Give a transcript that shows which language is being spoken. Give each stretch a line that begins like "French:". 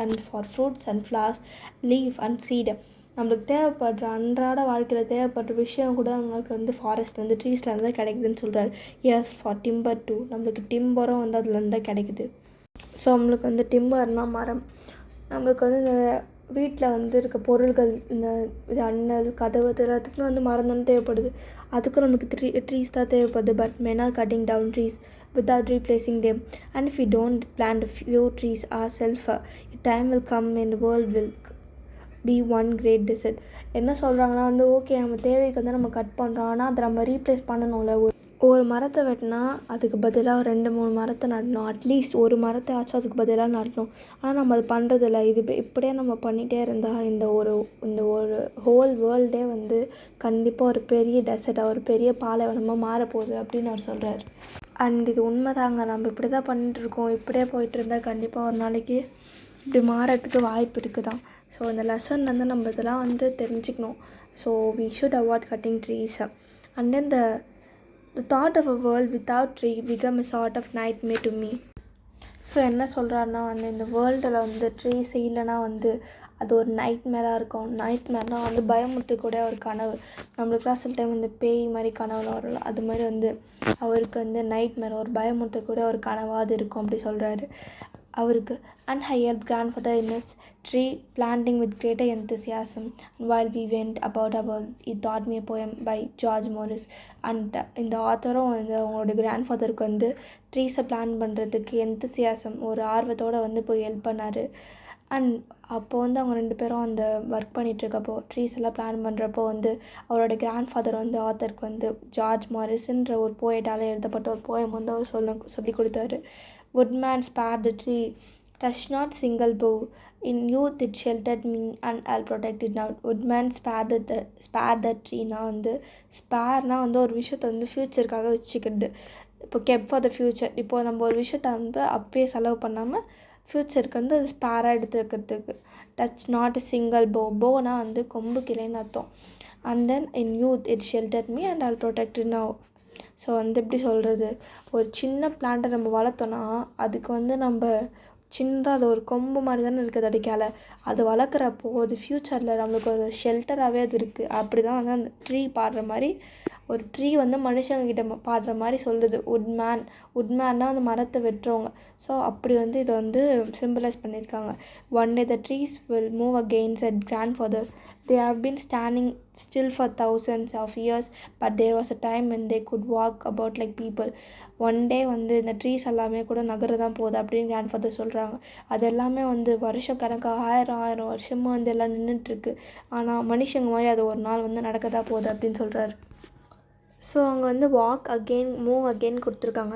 English: and for fruits and flowers leave and seed,
Tamil: நம்மளுக்கு தேவைப்படுற அன்றாட வாழ்க்கையில் தேவைப்படுற விஷயம் கூட நம்மளுக்கு வந்து ஃபாரஸ்ட்லேருந்து ட்ரீஸ்லேருந்து தான் கிடைக்குதுன்னு சொல்கிறாரு.
English: as for timber too,
Tamil: நம்மளுக்கு டிம்பரும் வந்து அதுலேருந்து தான் கிடைக்குது. ஸோ நம்மளுக்கு வந்து டிம்பர்னால் மரம். நம்மளுக்கு வந்து இந்த வீட்டில் வந்து இருக்க பொருள்கள், இந்த ஜன்னல் கதவு எல்லாத்துக்குமே வந்து மரம் தானே தேவைப்படுது. அதுக்கும் நம்மளுக்கு ட்ரீஸ் தான் தேவைப்படுது.
English: But men are cutting down trees without replacing them. And if we don't plant a few trees ourselves, a time will come when the world will be one great desert.
Tamil: என்ன சொல்கிறாங்கன்னா வந்து okay நம்ம தேவைக்கு வந்து நம்ம cut பண்ணுறோம், ஆனால் அதை நம்ம ரீப்ளேஸ் பண்ணணும்ல. ஒரு மரத்தை வெட்டினா அதுக்கு பதிலாக 2-3 மரத்தை நடணும். அட்லீஸ்ட் ஒரு மரத்தை ஆச்சும் அதுக்கு பதிலாக நடணும். ஆனால் நம்ம அது பண்ணுறதில்ல. இது இப்படியே நம்ம பண்ணிகிட்டே இருந்தால் இந்த ஒரு ஹோல் வேர்ல்டே வந்து கண்டிப்பாக ஒரு பெரிய டெசர்ட்டாக, ஒரு பெரிய பாலைவனமாக மாறப்போகுது அப்படின்னு அவர் சொல்கிறார். அண்ட் இது உண்மைதாங்க. நம்ம இப்படி தான் பண்ணிட்டுருக்கோம். இப்படியே போயிட்டு இருந்தால் கண்டிப்பாக ஒரு நாளைக்கு இப்படி மாறத்துக்கு வாய்ப்பு இருக்குது தான். ஸோ இந்த லெசன் வந்து நம்ம இதெல்லாம் வந்து தெரிஞ்சுக்கணும்.
English: So we should avoid cutting trees. And then the thought of a world without tree become a sort of nightmare to me.
Tamil: So என்ன சொல்கிறாருன்னா வந்து இந்த வேர்ல்டில் வந்து ட்ரீஸ் இல்லைன்னா வந்து அது ஒரு நைட்மேராக இருக்கும். நைட்மேர்னால் வந்து பயமுறுத்தக்கூடிய ஒரு கனவு. நம்மளுக்குலாம் சில டைம் இந்த பேய் மாதிரி கனவுலாம் வரல, அது மாதிரி வந்து அவருக்கு வந்து நைட்மேர் ஒரு பயமுறுத்தக்கூடிய ஒரு கனவாக அது இருக்கும் அப்படி சொல்கிறாரு அவருக்கு.
English: And I helped grandfather in his tree planting with greater enthusiasm. And while we went about our work, he taught me a poem by George Morris.
Tamil: And இந்த ஆத்தரும் வந்து அவங்களோட கிராண்ட்ஃபாதருக்கு வந்து ட்ரீஸை பிளான் பண்ணுறதுக்கு எந்தசியாசம் ஒரு ஆர்வத்தோடு வந்து போய் ஹெல்ப் பண்ணார். அண்ட் அப்போது வந்து அவங்க 2 பேரும் அந்த ஒர்க் பண்ணிகிட்ருக்கப்போ ட்ரீஸ் எல்லாம் பிளான் பண்ணுறப்போ வந்து அவரோட கிராண்ட்ஃபாதர் வந்து ஆத்தருக்கு வந்து ஜார்ஜ் மாரிஸ்ன்ற ஒரு போயட்டால் எழுதப்பட்ட ஒரு போயம் வந்து அவர் சொல்லி கொடுத்தாரு.
English: Woodman spared the tree, touched not single bough. In youth it sheltered me and I'll protect it now. Woodman spared the tree.
Tamil: நான் வந்து ஸ்பேர்னால் வந்து ஒரு விஷயத்தை வந்து ஃப்யூச்சருக்காக வச்சுக்கிறது. இப்போ
English: Kept for the future.
Tamil: இப்போது நம்ம ஒரு விஷயத்தை வந்து அப்பயே செலவு பண்ணாமல் ஃப்யூச்சருக்கு வந்து அது ஸ்பேராக எடுத்து வைக்கிறதுக்கு.
English: Touch not a single bough.
Tamil: போனால் வந்து கொம்பு கிளைன்னு அர்த்தம்.
English: And then in youth it sheltered me and I'll protect it now.
Tamil: So வந்து எப்படி சொல்கிறது, ஒரு சின்ன பிளான்ட்டை நம்ம வளர்த்தோன்னா அதுக்கு வந்து நம்ம சின்னதாக அது ஒரு கொம்பு மாதிரி தானே இருக்குது அடிக்கால. அது வளர்க்குறப்போ அது ஃப்யூச்சரில் நம்மளுக்கு ஒரு ஷெல்டராகவே அது இருக்குது. அப்படி தான் வந்து அந்த ட்ரீ பாடுற மாதிரி ஒரு ட்ரீ வந்து மனுஷங்கக்கிட்ட பாடுற மாதிரி சொல்லுது. உட்மேன்னா அந்த மரத்தை வெட்டுறவங்க. ஸோ அப்படி வந்து இதை வந்து சிம்பிளைஸ் பண்ணியிருக்காங்க.
English: One day the trees will move again said grandfather. They have been standing still for thousands of years, but there was a time when they could walk about like people. One day
Tamil: வந்து இந்த trees எல்லாமே கூட நகர தான் போகுது அப்படின்னு grandfather சொல்கிறாங்க. அது எல்லாமே வந்து வருஷம் கணக்காக 1000 வருஷமாக வந்து எல்லாம் நின்றுட்டுருக்கு. ஆனால் மனுஷங்க மாதிரி அது ஒரு நாள் வந்து நடக்க தான் போகுது அப்படின்னு சொல்கிறாரு. ஸோ அவங்க வந்து
English: walk again move again
Tamil: கொடுத்துருக்காங்க.